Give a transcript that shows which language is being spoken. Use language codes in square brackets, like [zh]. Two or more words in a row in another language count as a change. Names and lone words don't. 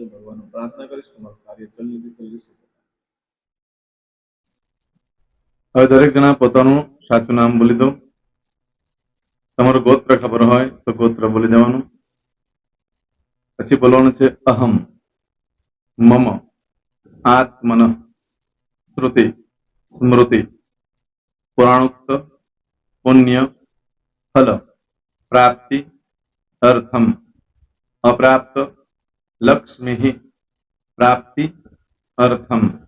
[gu] ભગવાનને પ્રાર્થના કરીશ તમારું કાર્ય જલ્દી સિદ્ધ થાય। હવે દરેક જણા પોતાનું સાચું નામ બોલી દો। તમારું ગોત્ર ખબર હોય તો ગોત્ર બોલી દેવાનું, પછી બોલવાનું છે અહમ। [sa] मम आत्मन श्रुति स्मृति पुराणोक्त पुण्य फल प्राप्ति अर्थम अप्राप्त लक्ष्मी प्राप्ति अर्थम